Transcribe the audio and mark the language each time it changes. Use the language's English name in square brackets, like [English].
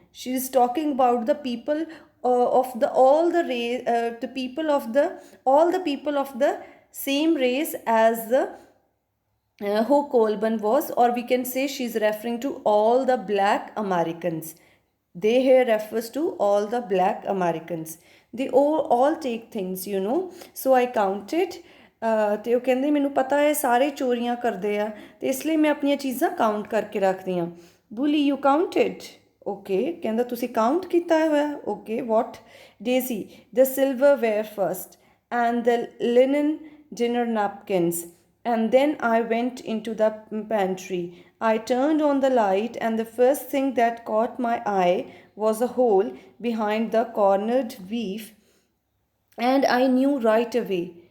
[English] She is talking about the people of all the people of the same race as the who Colburn was, or we can say she is referring to all the black Americans. They here refers to all the black Americans. They all take things, you know. So I counted. [Punjabi] ਤੇ ਉਹ ਕਹਿੰਦੇ ਮੈਨੂੰ ਪਤਾ ਹੈ ਸਾਰੇ ਚੋਰੀਆਂ ਕਰਦੇ ਆ ਤੇ ਇਸ ਲਈ ਮੈਂ ਆਪਣੀਆਂ ਚੀਜ਼ਾਂ ਕਾਊਂਟ ਕਰਕੇ ਰੱਖਦੀ ਹਾਂ [English] Bully, you counted? Okay, [Punjabi] ਕਹਿੰਦਾ ਤੁਸੀਂ ਕਾਊਂਟ ਕੀਤਾ ਹੋਇਆ [English] okay what Daisy, the silverware first and the linen dinner napkins and then I went into the pantry. I turned on the light and the first thing that caught my eye was a hole behind the cornered beef and I knew right away.